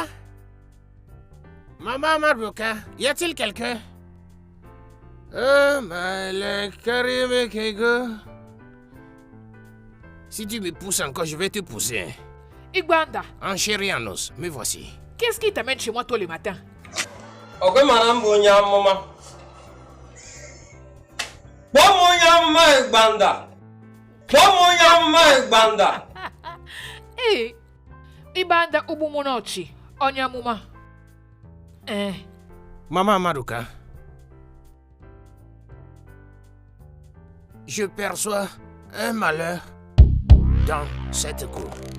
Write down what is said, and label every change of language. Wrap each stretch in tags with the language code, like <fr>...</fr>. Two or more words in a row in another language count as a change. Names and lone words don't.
<fr>Maman Maruka, y a-t-il quelqu'un? Si tu me pousses encore, je vais te pousser. Hein. Igbanda, En chair et en os, me voici. qu'est-ce qui t'amène chez moi tôt le matin?</fr> <ig>Oke mana mbụ onye amụma kpọọ m onye amụma Igbanda kpọọ m onye amụma Igbanda Hey, Ibanda Ubumunochi, Onyamuma.</ig> <fr>Maman Maruka, je perçois un malheur dans cette cour.</fr>